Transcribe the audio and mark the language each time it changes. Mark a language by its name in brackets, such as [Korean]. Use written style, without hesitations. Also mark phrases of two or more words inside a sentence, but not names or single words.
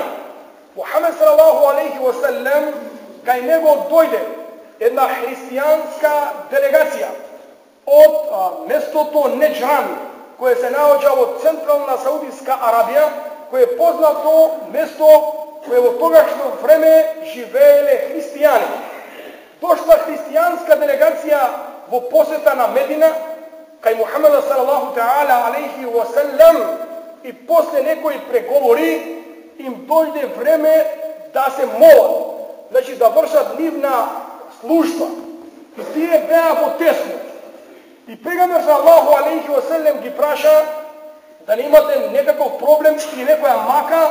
[Macedonian] Мухамед [Arabic] صلى الله عليه وسلم, [Macedonian] кај него дојде една христијанска делегација од местото Неџран, кое се наоѓа во централна Саудиска Арабија, кое е познато место кое во тогашно време живееле христијани. Дошла христијанска делегација во посета на Медина, кај Мухамеда [Arabic] صلى الله تعالى عليه وسلم, [Macedonian] и после некои преговори им дојде време да се молат, значи да вршат нивна служба. И тие беа во тесно. И пегамбер [Arabic] صلى الله عليه وسلم [Macedonian] ги праша дали имате некаков проблем или некоја мака.